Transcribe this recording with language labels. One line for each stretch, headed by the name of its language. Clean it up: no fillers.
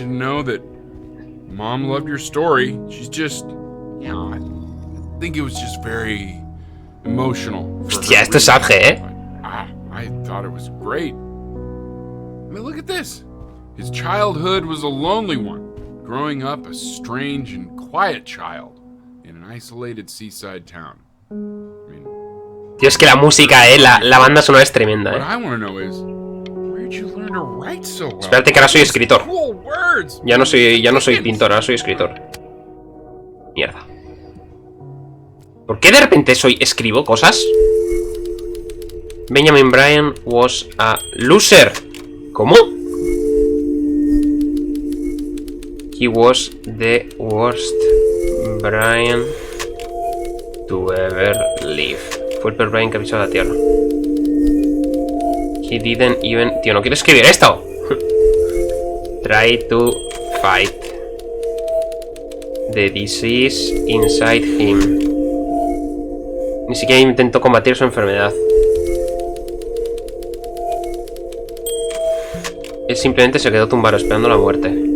English: Know that Mom loved your story. She's just, you know, I think it was just very emotional.
Spanish: Hostia, esto es Abge,
English: I thought it was great. I mean, look at this. His childhood was a lonely one, growing up a strange and quiet child in an isolated seaside town. I mean,
Spanish: Tío, es que la música, la banda sonora es tremenda,
English: what I want to know is, where'd you learn to write so well?
Spanish: Espérate que ahora soy escritor.
English: Cool words.
Spanish: Ya no soy pintor, ahora soy escritor. Mierda. ¿Por qué de repente escribo cosas?
English: Benjamin Bryan was a loser.
Spanish: ¿Cómo?
English: He was the worst Bryan to ever live.
Spanish: Fue el peor Bryan que ha pisado la tierra.
English: He didn't even...
Spanish: Tío, no quiero escribir esto.
English: Try to fight the disease inside him.
Spanish: Ni siquiera intentó combatir su enfermedad. Él simplemente se quedó tumbado esperando la muerte.